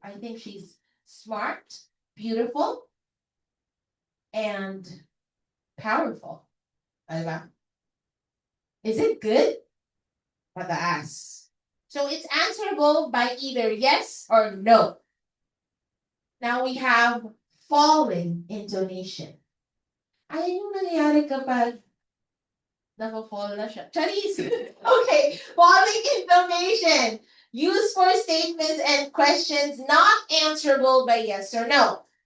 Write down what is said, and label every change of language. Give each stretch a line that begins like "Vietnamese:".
English: I think she's smart, beautiful, and powerful.
Filipino: Diba?
English: Is it good?
Filipino: Mataas.
English: So it's answerable by either yes or no. Now we have falling intonation.
Filipino: Ayan yung nangyayari kapag nafo-fall na siya.
English: Charis! Okay, falling intonation. Used for statements and questions not answerable by yes or no.